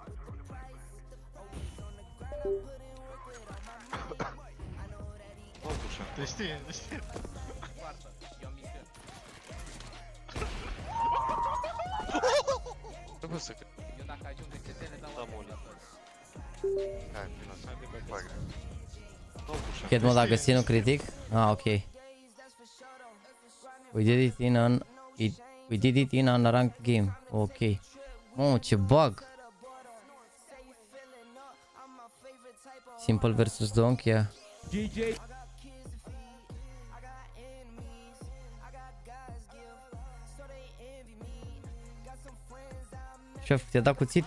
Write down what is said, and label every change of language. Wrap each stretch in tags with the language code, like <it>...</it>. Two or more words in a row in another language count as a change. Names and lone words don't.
<ro>Te știe, te știe. Nu pot să cred. Eu dacă ajung pe CT le dau la mult. Hai, vino să fac. Chet mod a găsit un critic? Ah, ok.</ro> <en>We did it in an ranked game.</en> <ro>Ok. Mamă, ce bug.</ro> <en>Simple versus Donk, yeah.</en> <ro>GG. Șef, te-a dat cuțit?</ro>